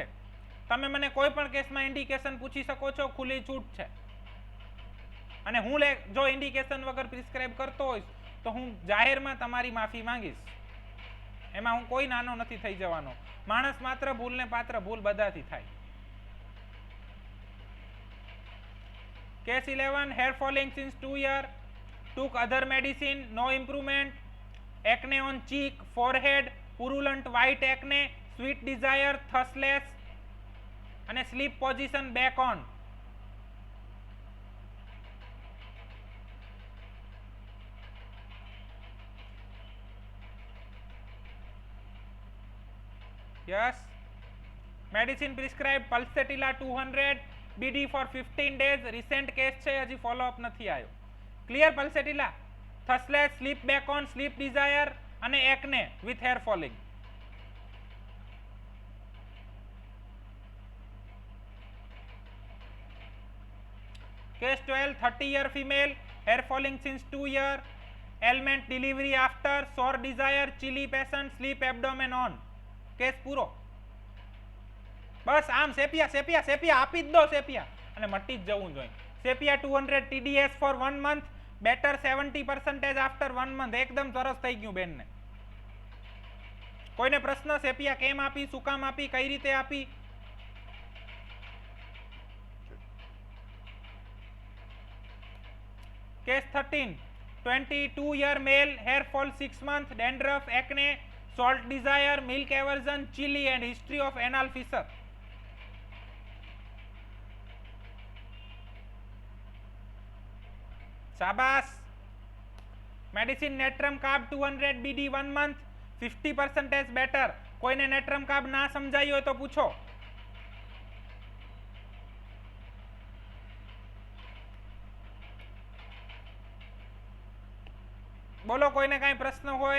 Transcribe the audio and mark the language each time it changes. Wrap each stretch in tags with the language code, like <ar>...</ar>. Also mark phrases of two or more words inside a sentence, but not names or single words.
<gu>તમે મને કોઈ પણ કેસમાં ઇન્ડિકેશન પૂછી શકો છો, ખુલ્લી છૂટ છે. અને હું જો ઇન્ડિકેશન વગર પ્રિસ્ક્રાઇબ કરતો હોઈશ તો હું જાહેરમાં તમારી માફી માંગીશ. એમાં હું કોઈ નાનો નથી થઈ જવાનો. માણસ માત્ર ભૂલને પાત્ર, ભૂલ બધાથી થાય.</gu> <en>Case 11, hair falling since 2 years, took other medicine, no improvement, acne on cheek, forehead, purulent white acne, sweet desire, thustless and sleep position back on. Yes. Medicine prescribed Pulsatilla 200, BD for 15 days. Recent case</en> <gu>છે, હજી</gu> <en>follow up</en> <gu>નથી આવ્યો. ક્લિયર?</gu> <en>Pulsatilla, thirstless, sleep back on, sleep desire અને acne with hair falling. Case 12, 30-year female, hair falling since 2 years, ailment delivery after, sore desire, chilly patient, sleep abdomen on.</en> <gu>કેસ પૂરો. બસ આમ સેપિયા સેપિયા સેપિયા આપી જ દો સેપિયા. અને મટી જ જવું જોઈએ.</gu> <en>Sepia 200 TDS for 1 month better 70% after 1 month.</en> <gu>એકદમ સરસ થઈ ગયું બેનને. કોઈને પ્રશ્ન? સેપિયા કેમ આપી, શું કામ આપી, કઈ રીતે આપી?</gu> <en>કેસ 13 22-year male, hair fall 6 months, dandruff, acne, salt desire, milk aversion, chili and history of anal fissure.</en> <gu>શાબાશ.</gu> <en>medicine Natrum Carb 200 BD 1 month 50% better.</en> <gu>કોઈને નેટ્રમ કાર્બ ના સમજાયું હોય તો પૂછો. બોલો, કોઈને કાંઈ પ્રશ્ન હોય?</gu>